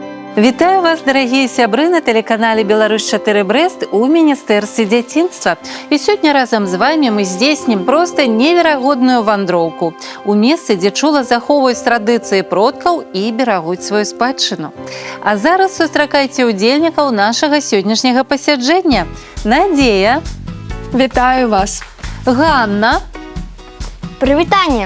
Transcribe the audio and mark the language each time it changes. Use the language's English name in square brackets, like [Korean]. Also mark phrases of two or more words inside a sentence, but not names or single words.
[Belarusian] Вітаю вас, дорогие сябры, [Russian] на телеканале [Belarusian] «Беларусь-4 Брест» у Министерства дзяцінства. [Russian] И сегодня [Belarusian] разом с вами мы здзейснім просто неверагодную вандроўку у месцы, дзе чула захоўваюць традыцыі продкаў і берагуць сваю спадчыну. А зараз сустракайце удзельнікаў нашага сённяшняга пасяджэння. Надзея. Вітаю вас. Ганна. Прывітанне.